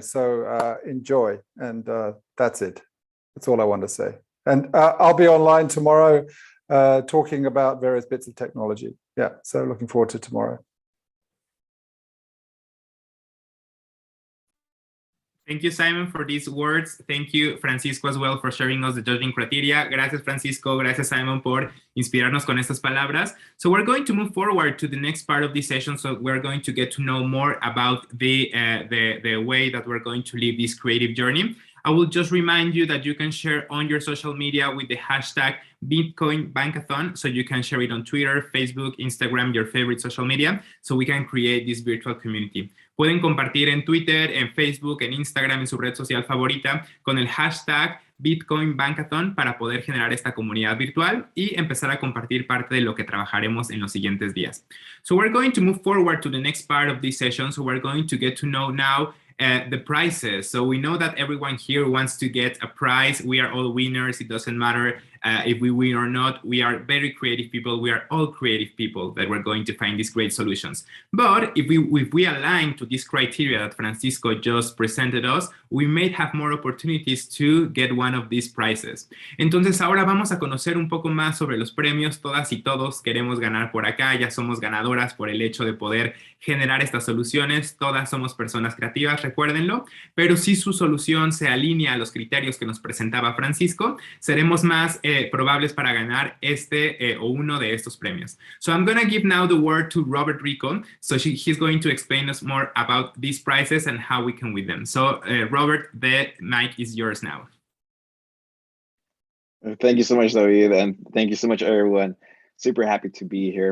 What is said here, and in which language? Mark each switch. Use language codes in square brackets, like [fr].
[en] So enjoy. And that's it. That's all I want to say. And I'll be online tomorrow talking about various bits of technology. Yeah, so looking forward to tomorrow. Thank you, Simon, for these words. Thank you, Francisco, as well, for sharing us the judging criteria. [es] Gracias, Francisco. Gracias, Simon, por inspirarnos con estas palabras. [en] So we're going to move forward to the next part of this session. So we're going to get to know more about the way that we're going to live this creative journey. I will just remind you that you can share on your social media with the hashtag Bitcoin Bankathon. So you can share it on Twitter, Facebook, Instagram, your favorite social media, so we can create this virtual community. [es] Pueden compartir en Twitter, en Facebook, en Instagram, en su red social favorita, con el hashtag Bitcoin Bankathon para poder generar esta comunidad virtual y empezar a compartir parte de lo que trabajaremos en los siguientes días. [en] So we're going to move forward to the next part of this session. So we're going to get to know now the prizes. So we know that everyone here wants to get a prize. We are all winners. It doesn't matter if we win or not. We are very creative people. We are all creative people that we're going to find these great solutions. But if we align to this criteria that Francisco just presented us, we may have more opportunities to get one of these prizes. [es] Entonces ahora vamos a conocer un poco más sobre los premios. Todas y todos queremos ganar por acá. Ya somos ganadoras por el hecho de poder generar estas soluciones. Todas somos personas creativas, recuérdenlo. Pero si su solución se alinea a los criterios que nos presentaba Francisco, seremos más probables para ganar este o uno de estos premios. [en] So I'm going to give now the word to Robert Rico. So he's going to explain us more about these prizes and how we can win them. So Robert, the mic is yours now. Thank you so much, David, and thank you so much, everyone. Super happy to be here.